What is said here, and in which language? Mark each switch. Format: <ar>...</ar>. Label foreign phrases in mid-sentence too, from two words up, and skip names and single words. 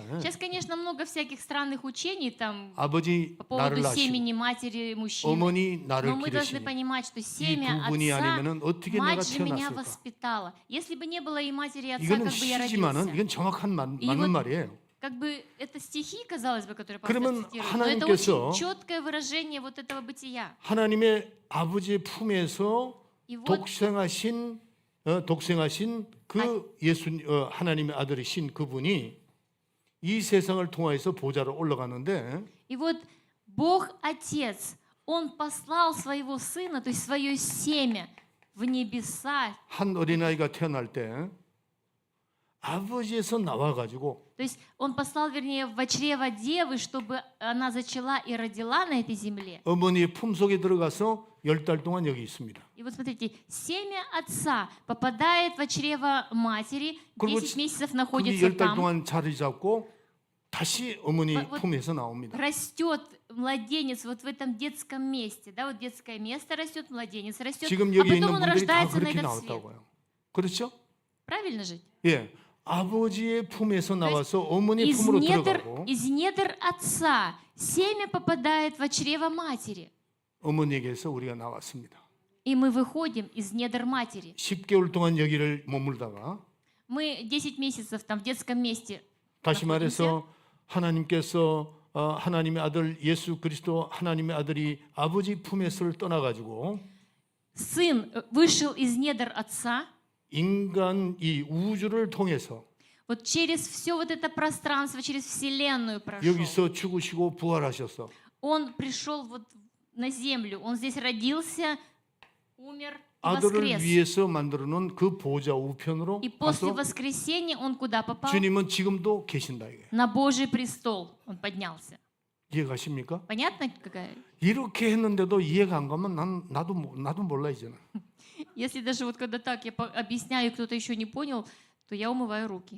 <ru>Сейчас, конечно, много всяких странных учений там</ru> <ko>아버지</ko> <ru>по</ru> <ko>나를</ko> <ru>поводу</ru> <ko>낳으시고</ko> <ru>семени матери мужчины.</ru> <ko>어머니</ko> <ru>Но</ru> <ko>나를</ko> <ru>мы должны</ru> <ko>기르시니</ko> <ru>понимать, что</ru> <ko>이</ko> <ru>семя</ru> <ko>두 분이</ko> <ru>отца,</ru> <ko>아니면은 어떻게 내가</ko> <ru>мать же меня</ru> <ko>태어났을까?</ko> <ru>воспитала. Если бы не было и матери, и отца,</ru> <ko>이거는</ko> <ru>как бы я</ru> <ko>시지만은</ko> <ru>родился.</ru> <ko>이건 정확한</ko> <ru>И</ru> <ko>맞는</ko> <ru>вот</ru> <ko>말이에요.</ko> <ru>как бы это стихи, казалось бы, которые</ru> <ko>그러면</ko> <ru>пастор цитирует, но это</ru> <ko>하나님께서</ko> <ru>очень четкое выражение вот этого бытия.</ru> <ko>하나님의 아버지의 품에서</ko> <ru>И вот</ru> <ko>독생하신 그 예수 하나님의 아들이신 그분이 이 세상을 통하여서 보좌로 올라가는데</ko> <ru>И вот Бог Отец, Он послал своего Сына, то есть свое семя в небеса.</ru> <ko>한 어린아이가 태어날 때 아버지에서 나와가지고</ko> <ru>То есть Он послал, вернее, в чрево девы, чтобы она зачала и родила на этой земле.</ru> <ko>어머니의 품속에 들어가서 10달 동안 여기 있습니다.</ko> <ru>И вот смотрите, семя Отца попадает в чрево матери,</ru> <ko>그리고</ko> <ru>10 месяцев</ru> <ko>그게</ko> <ru>находится</ru> <ko>10달</ko> <ru>там,</ru> <ko>동안 자리 잡고 다시 어머니</ko> <ru>Вот</ru> <ko>품에서 나옵니다.</ko> <ru>растет младенец вот в этом детском месте, да, вот детское место растет, младенец растет,</ru> <ko>지금</ko> <ru>а</ru> <ko>여기 있는</ko> <ru>потом он</ru> <ko>분들이 다</ko> <ru>рождается на</ru> <ko>그렇게</ko> <ru>этот свет.</ru> <ko>나왔다고요. 그렇죠?</ko> <ru>Правильно же?</ru> <ko>예. 아버지의 품에서</ko> <ru>есть</ru> <ko>나와서 어머니</ko> <ru>Из</ru> <ko>품으로</ko> <ru>недр,</ru> <ko>들어가고</ko> <ru>из недр отца семя попадает в чрево матери,</ru> <ko>어머니에게서 우리가 나왔습니다.</ko> <ru>и мы выходим из недр матери.</ru> <ko>10개월 동안 여기를 머물다가</ko> <ru>Мы 10 месяцев там в детском месте.</ru> <ko>다시 말해서 하나님께서 하나님의 아들 예수 그리스도 하나님의 아들이 아버지 품에서를 떠나가지고</ko> <ru>Сын вышел из недр отца,</ru> <ko>인간 이 우주를 통해서</ko> <ru>вот через все вот это пространство, через вселенную прошел.</ru> <ko>여기서 죽으시고 부활하셔서</ko> <ru>Он пришел вот на землю, он здесь родился, умер и</ru> <ko>아들을</ko> <ru>воскрес.</ru> <ko>위해서 만들어놓은 그 보좌 우편으로</ko> <ru>И после</ru> <ko>가서</ko> <ru>воскресения он куда попал?</ru> <ko>주님은 지금도 계신다 이게</ko> <ru>На Божий престол он поднялся.</ru> <ko>이해가십니까?</ko> <ru>Понятно какая?</ru> <ko>이렇게 했는데도 이해가 안 가면 나도 몰라 이제는.</ko> <ru>Если даже вот когда так я объясняю, кто-то еще не понял, то я умываю руки.</ru>